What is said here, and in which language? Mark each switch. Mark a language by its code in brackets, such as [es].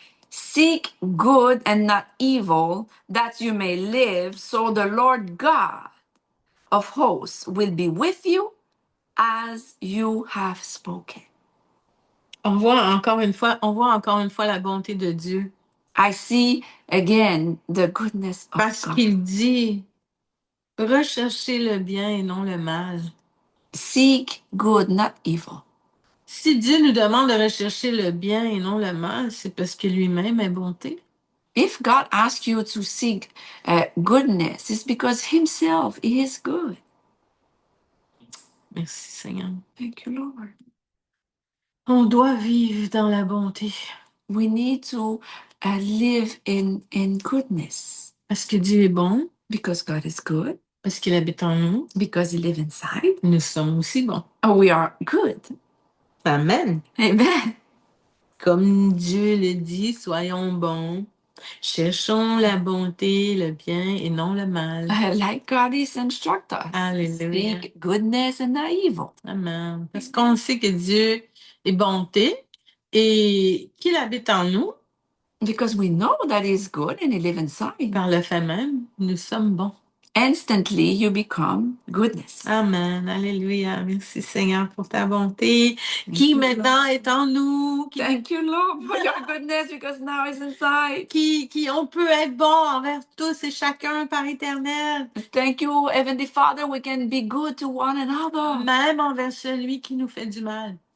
[en] Seek good and not evil, that you may live, so the Lord God of hosts will be with you as you have spoken. [fr] On voit encore une fois la bonté de Dieu. [en] I see again the goodness of [fr] Parce [en] God. [fr] qu'il dit, recherchez le bien et non le mal. [en] Seek good, not evil. [fr] Si Dieu nous demande de rechercher le bien et non le mal, c'est parce que lui-même est bonté. [en] If God asks you to seek goodness, it's because himself is good. [fr] Merci Seigneur. [en] Thank you, Lord. [fr] On doit vivre dans la bonté. [en] We need to live in goodness. [fr] Parce que Dieu est bon. [en] Because God is good. [fr] Parce qu'il habite en nous. [en] Because he lives inside. [fr] Nous sommes aussi bons. [en] We are good. Amen. Amen. [fr] Comme Dieu le dit, soyons bons. Cherchons la bonté, le bien et non le mal. [en] Like God is instruct us. Alléluia. Seek goodness and not evil. Amen. [fr] Parce qu'on sait que Dieu est bonté et qu'il habite en nous. [en] Because we know that he is good and he lives inside. [fr] Par le fait même, nous sommes bons. [en] Instantly you become goodness. [fr] Amen. Alléluia. Merci Seigneur pour ta bonté qui maintenant est en nous. [en] Thank you, Lord, for your goodness because now it's inside. [fr] Qui on peut être bon envers tous et chacun par éternel. [en] Thank you, Heavenly Father, we can be good to one another. [fr] Même envers celui qui nous fait du mal.